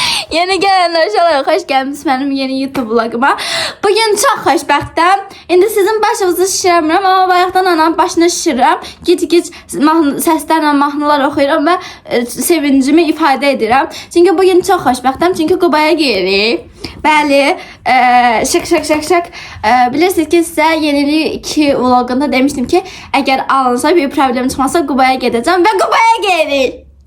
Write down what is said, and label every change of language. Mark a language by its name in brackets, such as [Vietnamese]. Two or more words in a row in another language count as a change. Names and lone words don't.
[Turkish] Yeni gelenler inşallah hoş geldiniz benim yeni YouTube vloguma. Bugün çok [Azerbaijani] xoşbəxtəm. İndi sizin başınızı şişirmirəm, amma bayaqdan anam başını şişirirəm. Gic-gic səslərlə mahnılar oxuyuram və sevincimi ifadə edirəm. Çünki bugün çox xoşbəxtəm, çünki Qubaya gedirik. Bəli, şık. Bilirsiniz ki, sizə Yenilik 2 vlogunda demişdim ki, əgər alınsa bir problem çıxmasa Qubaya gedəcəm və Qubaya gedirik.